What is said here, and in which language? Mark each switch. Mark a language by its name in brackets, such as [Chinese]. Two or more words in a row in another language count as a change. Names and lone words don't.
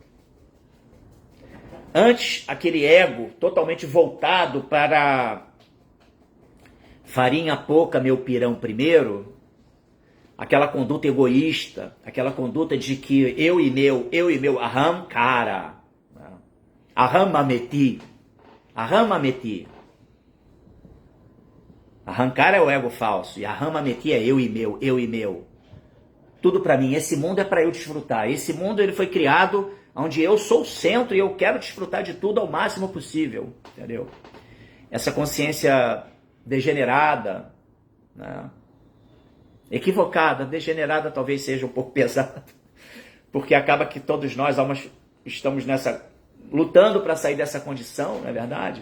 [Portuguese] Antes, aquele ego totalmente voltado para farinha pouca, meu pirão primeiro, aquela conduta egoísta, aquela conduta de que eu e meu, aham, cara, [Sanskrit] aham, mameti, aham, mameti. [Portuguese] Arrancar é o ego falso, e [Sanskrit] aham, mameti [Portuguese] é eu e meu. Tudo para mim, esse mundo é para eu desfrutar. Esse mundo ele foi criado onde eu sou o centro e eu quero desfrutar de tudo ao máximo possível, entendeu? Essa consciência degenerada, né? Equivocada, degenerada talvez seja um pouco pesado, porque acaba que todos nós estamos lutando para sair dessa condição, não é verdade?